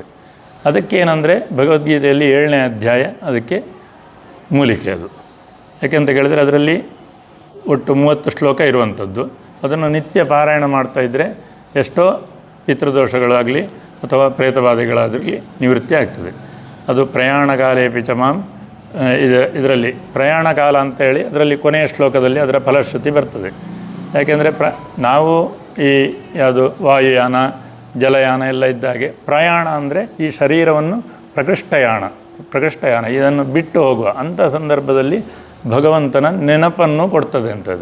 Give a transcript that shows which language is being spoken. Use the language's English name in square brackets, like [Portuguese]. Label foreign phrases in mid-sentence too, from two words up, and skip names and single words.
[Kannada] ಅದಕ್ಕೇನೆಂದರೆ ಭಗವದ್ಗೀತೆಯಲ್ಲಿ 7ನೇ ಅಧ್ಯಾಯ ಅದಕ್ಕೆ ಮೂಲಿಕೆ. ಅದು ಯಾಕೆಂತ ಕೇಳಿದರೆ ಅದರಲ್ಲಿ ಒಟ್ಟು 30 ಶ್ಲೋಕ ಇರುವಂಥದ್ದು. ಅದನ್ನು ನಿತ್ಯ ಪಾರಾಯಣ ಮಾಡ್ತಾಯಿದ್ರೆ ಎಷ್ಟೋ ಪಿತೃದೋಷಗಳಾಗಲಿ ಅಥವಾ ಪ್ರೇತಬಾಧೆಗಳಾಗಲಿ ನಿವೃತ್ತಿ ಆಗ್ತದೆ. [Sanskrit] ಅದು ಪ್ರಯಾಣ ಕಾಲೇಪಿ ಚ ಮಾಂ, [Kannada] ಇದರಲ್ಲಿ ಪ್ರಯಾಣ ಕಾಲ ಅಂತೇಳಿ ಅದರಲ್ಲಿ ಕೊನೆಯ ಶ್ಲೋಕದಲ್ಲಿ ಅದರ ಫಲಶ್ರುತಿ ಬರ್ತದೆ. ಯಾಕೆಂದರೆ ನಾವು ಈ ಯಾವುದು ವಾಯುಯಾನ ಜಲಯಾನ ಎಲ್ಲ ಇದ್ದಾಗೆ ಪ್ರಯಾಣ ಅಂದರೆ ಈ ಶರೀರವನ್ನು ಪ್ರಕೃಷ್ಟಯಾನ ಇದನ್ನು ಬಿಟ್ಟು ಹೋಗುವ ಅಂಥ ಸಂದರ್ಭದಲ್ಲಿ ಭಗವಂತನ ನೆನಪನ್ನು ಕೊಡ್ತದೆ ಅಂಥದ್ದು.